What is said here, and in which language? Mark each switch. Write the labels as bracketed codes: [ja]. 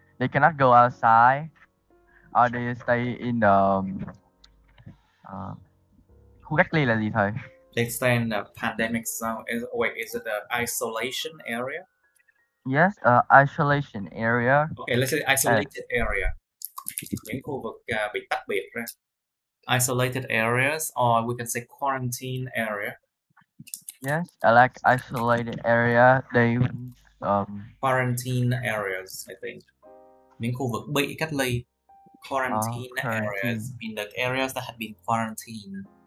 [en] They cannot go outside, or they stay in the [vi] khu cách ly là gì thầy? [en] They stay in the pandemic zone. Is it the isolation area? Yes, isolation area. Okay, let's say isolated area. [vi] Những khu vực bị tách biệt ra. [en] Isolated areas, or we can say quarantine area. Yes, I like isolated area. They quarantine areas, I think. [vi] Những khu vực bị cách ly. [en] Quarantine areas, in the areas that have been quarantined.